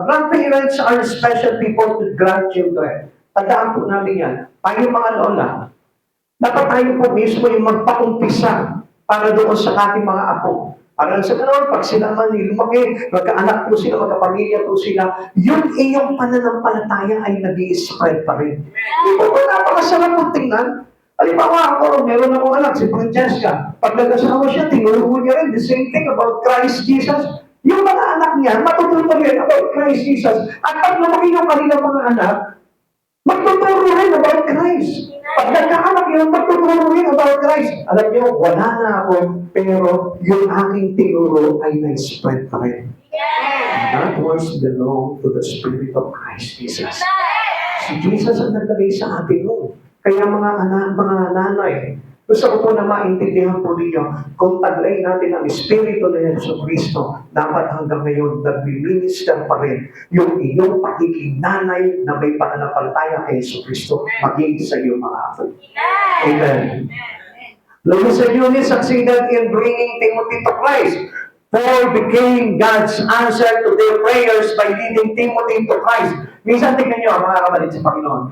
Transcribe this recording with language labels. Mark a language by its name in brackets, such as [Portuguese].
[English] Grandparents are special people to grandchildren. [Filipino] Tandaan po natin yan. Tayo mga lola, dapat tayo po mismo yung magpaumpisa para doon sa ating mga apo. Para sa ganoon, pag sila man lumaki, magkaanak po sila, magkapamilya po sila, yung iyong pananampalataya ay nag-i-spread pa rin. Hindi po ba napakasarap po tingnan? Halimbawa ako, meron akong anak, si Francesca. Pag nag-asawa siya, tinuro niya rin [English] the same thing about Christ Jesus. [Filipino] Yung mga anak niya, matututo rin [English] about Christ Jesus. [Filipino] At pag lumaki yung kanilang mga anak, magtuturo rin [English] about Christ. [Filipino] Pag nagkaanak yun, magtuturo rin [English] about Christ. [Filipino] Alam niyo, wala na ako, pero yung aking tinuro ay na-spread pa rin. [English] That was belong to the Spirit of Christ Jesus. [Filipino] Si Jesus ang naglagay sa atin mo. Kaya mga anak, mga nanay, gusto ko po na maintindihan po ninyo, kung taglay natin ang Espiritu na Yesu Cristo, dapat hanggang ngayon nag-minister pa rin yung iyong pagiging nanay na may pananampalataya kay Yesu Cristo maging sa iyong mga apo. Amen. [English] Luis and Eunice succeeded in bringing Timothy to Christ. Paul became God's answer to their prayers by leading Timothy to Christ. [Filipino] Minsan tingnan nyo, mga kapatid sa Panginoon.